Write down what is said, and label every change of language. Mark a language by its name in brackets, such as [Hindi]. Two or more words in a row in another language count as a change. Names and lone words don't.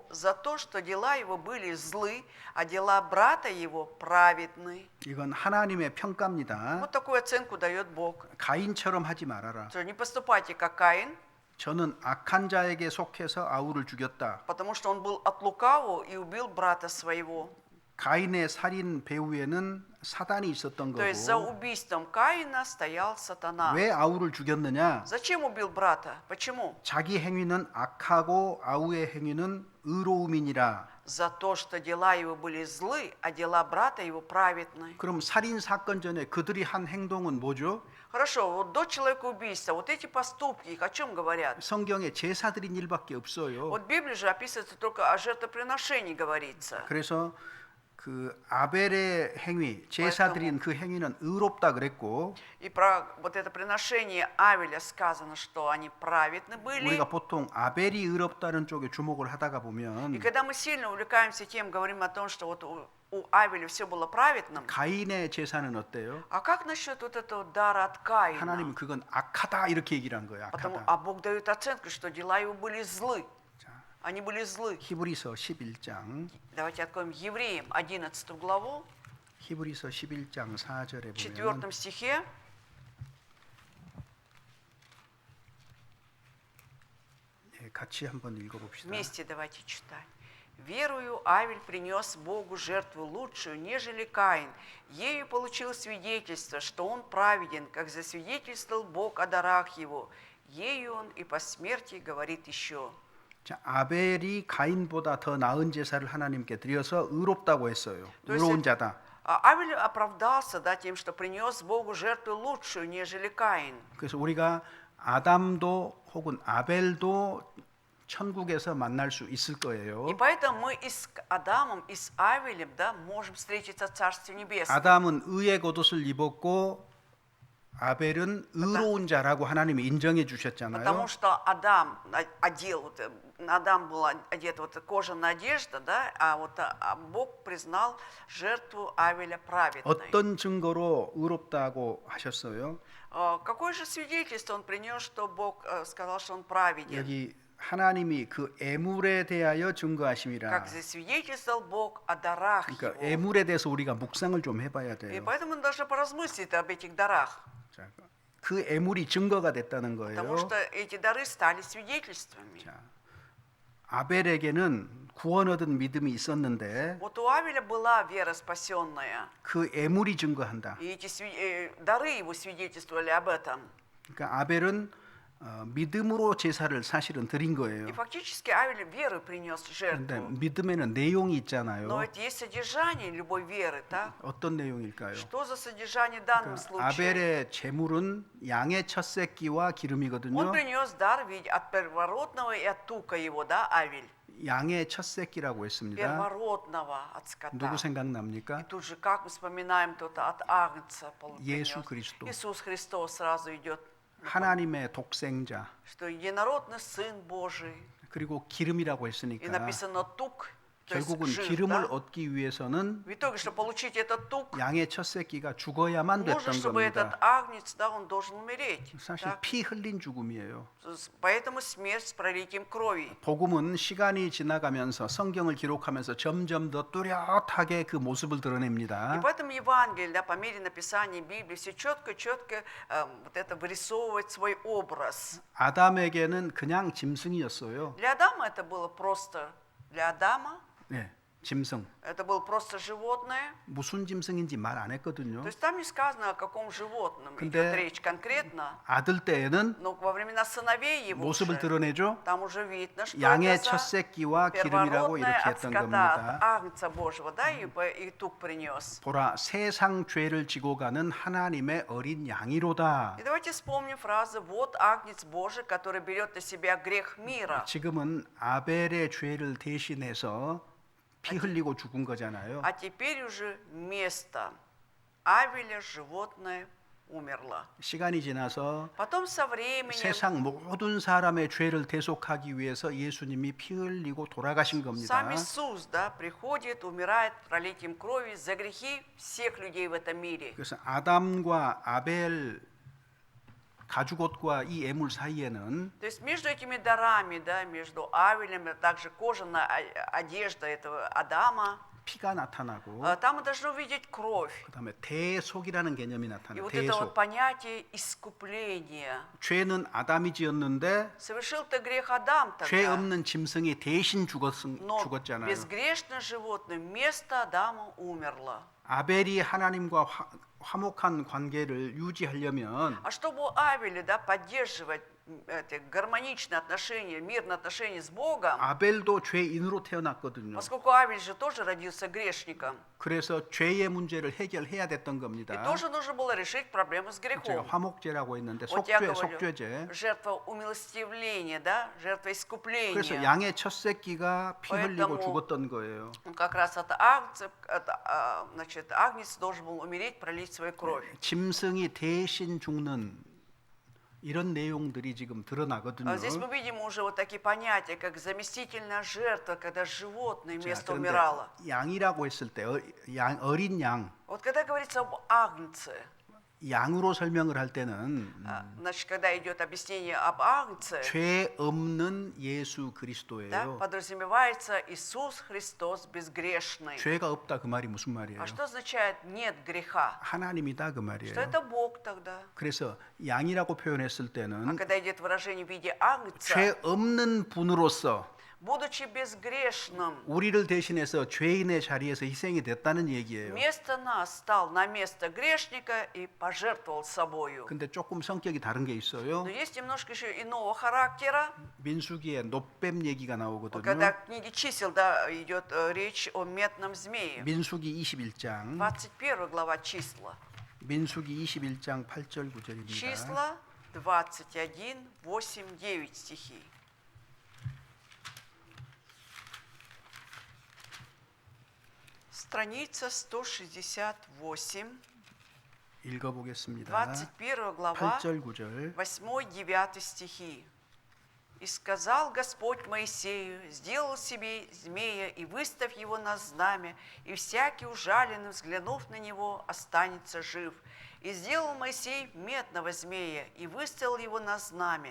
[Russian] За то, что дела его были злы, а дела брата его праведны». [Korean] 이건 하나님의 평가입니다. [Russian] Вот такую оценку дает Бог. [Korean] 가인처럼 하지 말아라. [Russian] Что не поступайте, как Каин, [Korean] 저는 악한 자에게 속해서 아우를 죽였다. [Russian] потому что он был от лукавого и убил брата своего. [Korean] 가인의 살인 배후에는 사단이 있었던 [Russian] То есть за [Korean] 거고 [Russian] убийством Каина стоял сатана. [Korean] 왜 아우를 죽였느냐? [Russian] Зачем убил брата? Почему? [Korean] 자기 행위는 악하고 아우의 행위는 의로움이니라. [Russian] За то, что дела его были злы, а дела брата его праведны. [Korean] 그럼 살인 사건 전에 그들이 한 행동은 뭐죠? [Russian] Хорошо, вот до человекоубийства, вот эти поступки, их о чем говорят? [Korean] 성경에 제사 드린 일밖에 없어요. [Russian] Вот в Библии же описывается только о жертвоприношении говорится. [Korean] 그래서 그 아벨의 행위, 제사 드린 그 행위는 의롭다 그랬고 [Russian] И про вот это приношение Авеля сказано, что они праведны были. [Korean] 우리가 보통 아벨이 의롭다는 쪽에 주목을 하다가 [Russian] И [Korean] 보면 [Russian] когда мы сильно увлекаемся тем, говорим о том, что вот у Авеля все было праведным, [Korean] 가인의 제사는 어때요? [Russian] а как насчет вот этого дара от Каина? [Korean] 하나님은 그건 악하다 이렇게 얘기를 한 거예요. [Russian] Потому, [Korean] 악하다. [Russian] а Бог дает оценку, что дела его были злы. Они были злы. [Korean] 히브리서 11장 [Russian] Давайте откроем Евреям 11 главу, [Korean] 히브리서 11장 4절에 [Russian] в [Korean] 보면 [Russian] 4 стихе. [Korean] 같이 한번 읽어봅시다. [Russian] Вместе давайте читать. «Верую Авель принес Богу жертву лучшую, нежели Каин. Ею получил свидетельство, что он праведен, как засвидетельствовал Бог о дарах его. Ею он и по смерти говорит еще». [Korean] 자, 아벨이 가인보다 더 나은 제사를 하나님께 드려서 의롭다고 했어요. 의로운 자다. [Russian] А Авель оправдался, да, тем, что принес Богу жертву лучшую, нежели Каин. [Korean] 그래서 우리가 아담도 혹은 아벨도 천국에서 만날 수 있을 거예요. [Russian] И поэтому мы и с Адамом, и с Авелем, да, можем встретиться в Царстве Небесном. [Korean] 아담은 의의 겉옷을 입었고 아벨은 의로운 자라고 하나님이 인정해 주셨잖아요. [Russian] Потому что Адам одел, вот, Адам был одет вот кожаная одежда, да, а вот Бог признал жертву Авеля праведной. [Korean] 어떤 증거로 의롭다고 하셨어요? [Russian] Какое же свидетельство он принес, что Бог сказал, что он праведен? [Korean] 여기 하나님이 그 애물에 대하여 증거하심이라. [Russian] Как засвидетельствовал Бог о дарах [Korean] 그러니까 [Russian] его. [Korean] 애물에 대해서 우리가 묵상을 좀 해봐야 [Russian] И [Korean] 돼요. [Russian] поэтому мы должны поразмыслить об этих дарах. [Korean] 자, 그 애물이 증거가 됐다는 [Russian] Потому [Korean] 거예요. [Russian] что эти дары стали свидетельствами. [Korean] 자, 아벨에게는 구원 얻은 믿음이 있었는데 [Russian] Вот у Авеля была вера спасенная. [Korean] 그 애물이 증거한다. [Russian] И эти дары его свидетельствовали об этом. [Korean] 그러니까 아벨은 믿음으로 제사를 사실은 드린 거예요. [Russian] И фактически Авель веры принес [Korean] 그런데 [Russian] жертву. [Korean] 믿음에는 내용이 [Russian] Но [Korean] 있잖아요. [Russian] это есть содержание любой веры, так? [Korean] 어떤 내용일까요? [Russian] Что за содержание в данном случае? [Korean] 아벨의 제물은 양의 첫 새끼와 [Russian] Он [Korean] 기름이거든요. [Russian] принес дар в виде от первородного и от тука его, да, Авель? [Korean] 양의 첫 새끼라고 했습니다. [Russian] Первородного от скота. [Korean] 누구 [Russian] И [Korean] 생각납니까? [Russian] тут же, как мы вспоминаем, тут от Агнца [Korean] 예수 [Russian] принес. [Korean] 그리스도. [Russian] Иисус Христос сразу идет, [Korean] 하나님의 독생자 [Russian] что единородный Сын Божий. [Korean] 그리고 기름이라고 [Russian] И [Korean] 했으니까 [Russian] написано тук, то есть [Korean] 결국은 [Russian] жир, [Korean] 기름을 [Russian] да? [Korean] 얻기 위해서는 [Russian] В итоге, чтобы получить этот тук, [Korean] 양의 첫 새끼가 죽어야만 [Russian] нужно, [Korean] 됐던 [Russian] чтобы этот [Korean] 겁니다. [Russian] агнец, да, он должен умереть. [Korean] 사실 [Russian] так? [Korean] 피 흘린 죽음이에요. [Russian] Поэтому смерть с пролитием крови. [Korean] 복음은 시간이 지나가면서 성경을 기록하면서 점점 더 뚜렷하게 그 모습을 [Russian] И [Korean] 드러냅니다. [Russian] поэтому Евангелие, да, по мере написания Библии, все четко вот это вырисовывает свой образ. [Korean] 아담에게는 그냥 짐승이었어요. [Russian] Для Адама это было просто, для Адама [Korean] 네, 짐승. [Russian] это было просто животное. [Korean] 무슨 짐승인지 말 안 했거든요. [Russian] То есть там не сказано, о каком животном [Korean] 근데 [Russian] идет речь конкретно. [Korean] 아들 때에는 [Russian] Но во времена сыновей его [Korean] 모습을 [Russian] уже, [Korean] 드러내죠. [Russian] там уже видно, что [Korean] 양의 [Russian] это [Korean] 첫 [Russian] за [Korean] 새끼와 기름이라고 [Russian] первородное [Korean] 이렇게 [Russian] от [Korean] 했던 [Russian] скота, [Korean] 겁니다. [Russian] от Агнца Божьего, да, и тук принес. [Korean] 보라, 세상 죄를 지고 가는 하나님의 어린 양이로다. [Russian] И давайте вспомним фразу «Вот Агнец Божий, который берет на себя грех мира». [Korean] 지금은 아벨의 죄를 대신해서 피 흘리고 죽은 거잖아요. [Russian] А теперь уже вместо Авеля животное умерло. [Korean] 시간이 지나서 [Russian] Потом со временем [Korean] 세상 모든 사람의 죄를 대속하기 위해서 예수님이 피 흘리고 돌아가신 겁니다. [Russian] сам Иисус, да, приходит, умирает пролитием крови за грехи всех людей в этом мире. [Korean] 그래서 아담과 아벨 가죽옷과 이 애물 사이에는 [Russian] То есть между этими дарами, да, между Авелем, а также кожаная одежда этого Адама, [Korean] 피가 나타나고 [Russian] там мы должны увидеть кровь. [Korean] 그다음에 대속이라는 개념이 [Russian] И [Korean] 나타나요. [Russian] вот это вот [Korean] 대속. [Russian] понятие искупления. [Korean] 죄는 아담이 지었는데 [Russian] Совершил-то грех Адам [Korean] 죄 [Russian] тогда, [Korean] 없는 짐승이 대신 [Russian] но [Korean] 죽었잖아요. [Russian] безгрешное животное вместо Адама умерло. [Korean] 아벨이 하나님과 화목한 관계를 유지하려면 [Russian] А чтобы у Авеля, да, поддерживать эти гармоничные отношения, мирные отношения с Богом, [Korean] 아벨도 죄인으로 태어났거든요. [Russian] поскольку Авель же тоже родился грешником, [Korean] 그래서 죄의 문제를 해결해야 됐던 [Russian] и [Korean] 겁니다. [Russian] тоже нужно было решить проблему с [Korean] 제가 [Russian] грехом. [Korean] 화목제라고 했는데 [Russian] Вот я [Korean] 속죄제. [Russian] говорю, жертва умилостивления, да, жертва [Korean] 그래서 [Russian] искупления. [Korean] 양의 첫 새끼가 피 흘리고 [Russian] поэтому [Korean] 죽었던 거예요. [Russian] Как раз от Агнца, значит, Агнец должен был умереть, пролить свою кровь. [Korean] 짐승이 대신 죽는 이런 내용들이 지금 드러나거든요. [Russian] Здесь мы видим уже вот такие понятия, как заместительная жертва, когда животное [Korean] 자, [Russian] вместо [Korean] 그런데 [Russian] умирало. [Korean] 양이라고 했을 때 어린 양, [Russian] Вот когда говорится об Агнце, [Korean] 양으로 설명을 할 때는 [Russian] значит, когда идет объяснение об Агнце, [Korean] 죄 없는 예수 [Russian] да, [Korean] 그리스도예요. [Russian] подразумевается Иисус Христос безгрешный. [Korean] 죄가 없다 그 말이 무슨 말이에요? [Russian] А что означает нет греха? [Korean] 하나님이다 그 [Russian] Что [Korean] 말이에요. [Russian] это Бог тогда? [Korean] 그래서 양이라고 표현했을 [Russian] А [Korean] 때는 [Russian] когда идет выражение в виде Агнца, [Korean] 죄 없는 분으로서 [Russian] будучи безгрешным, [Korean] 우리를 대신해서 죄인의 자리에서 희생이 됐다는 얘기예요. [Russian] вместо нас стал на место грешника и пожертвовал собою. [Korean] 근데 조금 성격이 다른 게 있어요. [Russian] Но есть немножко еще иного характера. [Korean] 민수기에 노뱀 얘기가 나오거든요. [Russian] Когда в книге чисел, да, идет речь о метном змее. [Korean] 민수기 21장 [Russian] 21 глава числа. [Korean] 민수기 21장 8절 9절입니다. [Russian] Числа 21, 8, 9 стихи. Страница 168, [Korean] 읽어보겠습니다. [Russian] 21 глава, [Korean] 8절 9절 [Russian] 8-9 стихи. «И сказал Господь Моисею, сделал себе змея и выставь его на знамя, и всякий ужаленный, взглянув на него, останется жив. И сделал Моисей медного змея и выставил его на знамя.